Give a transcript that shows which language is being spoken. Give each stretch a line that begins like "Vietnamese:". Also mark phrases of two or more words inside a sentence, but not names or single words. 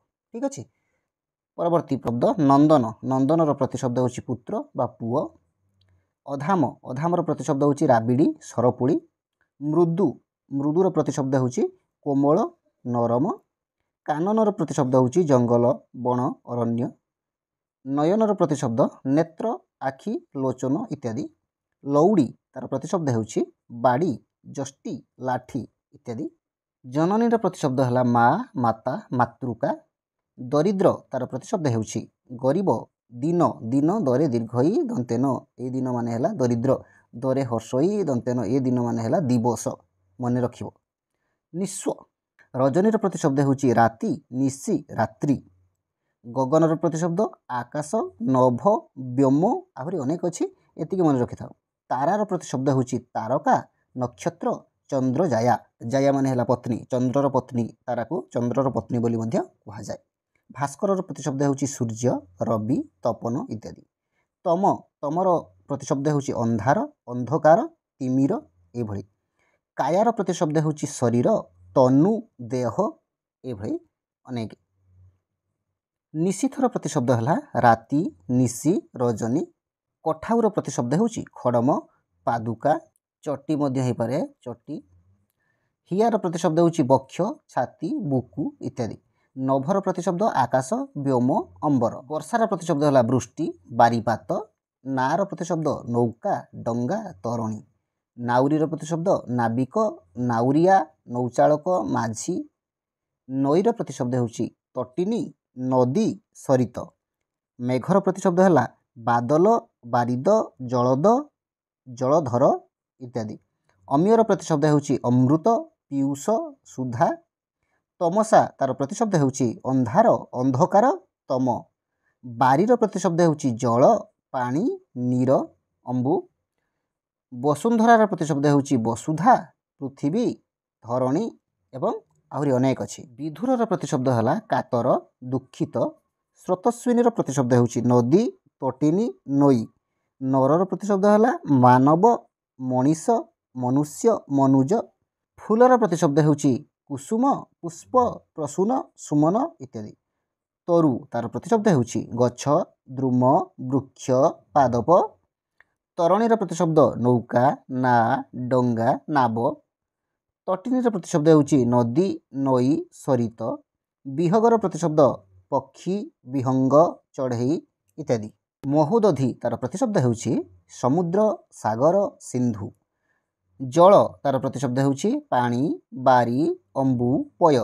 Odia: ଠିକ୍ ଅଛି। ପରବର୍ତ୍ତୀ ଶବ୍ଦ ନନ୍ଦନ। ନନ୍ଦନର ପ୍ରତିଶବ୍ଦ ହେଉଛି ପୁତ୍ର ବା ପୁଅ। अधाम। ଅଧମର ପ୍ରତିଶବ୍ଦ ହେଉଛି ରାବିଡ଼ି, ସରପୁଡ଼ି। मृदु। ମୃଦୁର ପ୍ରତିଶବ୍ଦ ହେଉଛି କୋମଳ, ନରମ। କାନନର ପ୍ରତିଶବ୍ଦ ହେଉଛି ଜଙ୍ଗଲ, ବଣ, ଅରଣ୍ୟ। ନୟନର ପ୍ରତିଶବ୍ଦ ନେତ୍ର, ଆଖି, ଲୋଚନ ଇତ୍ୟାଦି। ଲଉଡ଼ି ତାର ପ୍ରତିଶବ୍ଦ ହେଉଛି ବାଡ଼ି, ଯଷ୍ଟି, ଲାଠି ଇତ୍ୟାଦି। ଜନନୀର ପ୍ରତିଶବ୍ଦ ହେଲା ମା, ମାତା, ମାତୃକା। ଦରିଦ୍ର ତାର ପ୍ରତିଶବ୍ଦ ହେଉଛି ଗରିବ, ଦୀନ। ଦୀନ ଦରେ ଦୀର୍ଘଈ ଦନ୍ତେନ, ଏ ଦୀନ ମାନେ ହେଲା ଦରିଦ୍ର। ଦରେ ହ୍ରସ୍ୱଇ ଦନ୍ତେନ, ଏ ଦିନ ମାନେ ହେଲା ଦିବସ। ମନେ ରଖିବ। ନିଃସ୍ୱ। ରଜନୀର ପ୍ରତିଶବ୍ଦ ହେଉଛି ରାତି, ନିଶି, ରାତ୍ରି। ଗଗନର ପ୍ରତିଶବ୍ଦ ଆକାଶ, ନଭ, ବ୍ୟୋମ ଆହୁରି ଅନେକ ଅଛି, ଏତିକି ମନେ ରଖିଥାଅ। ତାରାର ପ୍ରତିଶବ୍ଦ ହେଉଛି ତାରକା, ନକ୍ଷତ୍ର, ଚନ୍ଦ୍ର, ଜାୟା। ଜାୟା ମାନେ ହେଲା ପତ୍ନୀ, ଚନ୍ଦ୍ରର ପତ୍ନୀ ତାରାକୁ ଚନ୍ଦ୍ରର ପତ୍ନୀ ବୋଲି ମଧ୍ୟ କୁହାଯାଏ। ଭାସ୍କରର ପ୍ରତିଶବ୍ଦ ହେଉଛି ସୂର୍ଯ୍ୟ, ରବି, ତପନ ଇତ୍ୟାଦି। तम। ତମର ପ୍ରତିଶବ୍ଦ ହେଉଛି ଅନ୍ଧାର, ଅନ୍ଧକାର, ତିମିର ଏଭଳି। କାୟାର ପ୍ରତିଶବ୍ଦ ହେଉଛି ଶରୀର, ତନୁ, ଦେହ ଏଭଳି ଅନେକ। ନିଶୀଥର ପ୍ରତିଶବ୍ଦ ହେଲା ରାତି, ନିଶି, ରଜନୀ। କଠଉର ପ୍ରତିଶବ୍ଦ ହେଉଛି ଖଡ଼ମ, ପାଦୁକା, ଚଟି ମଧ୍ୟ ହୋଇପାରେ, ଚଟି। ହିଆର ପ୍ରତିଶବ୍ଦ ହେଉଛି ବକ୍ଷ, ଛାତି, ବୁକୁ ଇତ୍ୟାଦି। ନଭର ପ୍ରତିଶବ୍ଦ ଆକାଶ, ବ୍ୟୋମ, ଅମ୍ବର। ବର୍ଷାର ପ୍ରତିଶବ୍ଦ ହେଲା ବୃଷ୍ଟି, ବାରିପାତ। ନାଆର ପ୍ରତିଶବ୍ଦ ନୌକା, ଡଙ୍ଗା, ତରଣୀ। ନାଉରୀର ପ୍ରତିଶବ୍ଦ ନାବିକ, ନାଉରିଆ, ନୌଚାଳକ, ମାଝି। ନଈର ପ୍ରତିଶବ୍ଦ ହେଉଛି ତଟିନୀ, ନଦୀ, ସରିତ। ମେଘର ପ୍ରତିଶବ୍ଦ ହେଲା ବାଦଲ, ବାରିଦ, ଜଳଦ, ଜଳଧର ଇତ୍ୟାଦି। ଅମିଅର ପ୍ରତିଶବ୍ଦ ହେଉଛି ଅମୃତ, ପୀୟୂଷ, ସୁଧା। ତମସା ତାର ପ୍ରତିଶବ୍ଦ ହେଉଛି ଅନ୍ଧାର, ଅନ୍ଧକାର, ତମ। ବାରିର ପ୍ରତିଶବ୍ଦ ହେଉଛି ଜଳ, ପାଣି, ନୀର, ଅମ୍ବୁ। ବସୁନ୍ଧରାର ପ୍ରତିଶବ୍ଦ ହେଉଛି ବସୁଧା, ପୃଥିବୀ, ଧରଣୀ ଏବଂ ଆହୁରି ଅନେକ ଅଛି। ବିଧୁରର ପ୍ରତିଶବ୍ଦ ହେଲା କାତର, ଦୁଃଖିତ। ସ୍ରୋତସ୍ୱିନୀର ପ୍ରତିଶବ୍ଦ ହେଉଛି ନଦୀ, ତଟିନୀ, ନଈ। ନରର ପ୍ରତିଶବ୍ଦ ହେଲା ମାନବ, ମନୀଷ, ମନୁଷ୍ୟ, ମନୁଜ। ଫୁଲର ପ୍ରତିଶବ୍ଦ ହେଉଛି କୁସୁମ, ପୁଷ୍ପ, ପ୍ରସୂନ, ସୁମନ ଇତ୍ୟାଦି। ତରୁ ତାର ପ୍ରତିଶବ୍ଦ ହେଉଛି ଗଛ, ଦ୍ରୁମ, ବୃକ୍ଷ, ପାଦପ। ତରଣୀର ପ୍ରତିଶବ୍ଦ ନୌକା, ନାଆ, ଡଙ୍ଗା, ନାବ। ତଟିନୀର ପ୍ରତିଶବ୍ଦ ହେଉଛି ନଦୀ, ନଈ, ସରିତ। ବିହଗର ପ୍ରତିଶବ୍ଦ ପକ୍ଷୀ, ବିହଙ୍ଗ, ଚଢ଼େଇ ଇତ୍ୟାଦି। ମହୋଦଧି ତାର ପ୍ରତିଶବ୍ଦ ହେଉଛି ସମୁଦ୍ର, ସାଗର, ସିନ୍ଧୁ। ଜଳ ତାର ପ୍ରତିଶବ୍ଦ ହେଉଛି ପାଣି, ବାରି, ଅମ୍ବୁ, ପୟ।